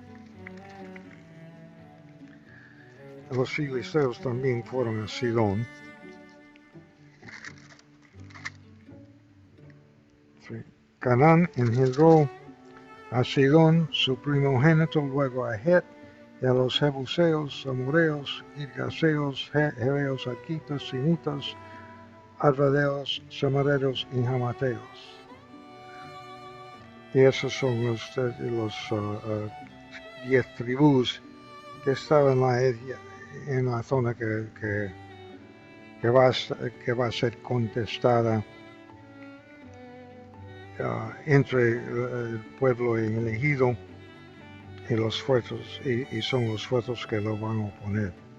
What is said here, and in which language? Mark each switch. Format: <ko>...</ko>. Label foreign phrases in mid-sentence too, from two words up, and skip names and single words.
<es>Los filisteos también fueron a Sidón. Canaán engendró a Sidón, su primogénito, luego a Het, y a los jebuseos, amoreos, girgaseos, heveos, arquitas, sinitas, arvadeos, samareros y jamateos. Y esos son los 10 tribus que estaban en la zona que va a ser contestada entre el pueblo elegido y los fuertes, y son los fuertes que lo van a oponer.</es>